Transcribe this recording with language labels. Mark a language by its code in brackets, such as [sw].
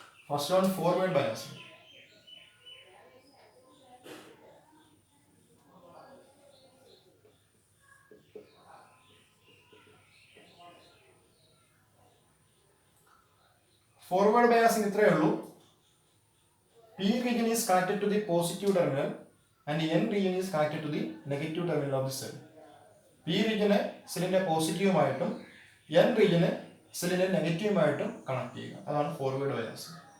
[en] First one forward biasing. [ml] Forward biasing ഇത്രയേ ഉള്ളൂ. [en] P region is connected to the positive terminal and N region is connected to the negative terminal of the cell. [ml] P region സെല്ലിന്റെ പോസിറ്റീവുമായിട്ടും N region സെല്ലിന്റെ നെഗറ്റീവുമായിട്ടും connect ചെയ്യുക. അതാണ് forward biasing.